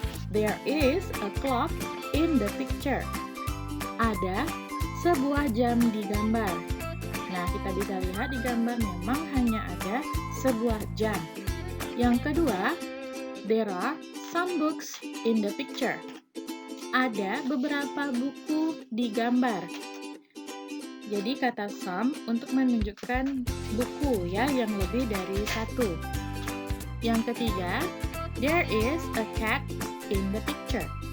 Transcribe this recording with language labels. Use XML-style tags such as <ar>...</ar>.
<en>There is a clock in the picture.</en> <id>Ada sebuah jam di gambar. Nah, kita bisa lihat di gambar memang hanya ada sebuah jam. Yang kedua,</id> <en>there are some books in the picture.</en> <id>Ada beberapa buku di gambar. Jadi kata some untuk menunjukkan buku ya yang lebih dari satu. Yang ketiga,</id> <en>there is a cat in the picture.</en>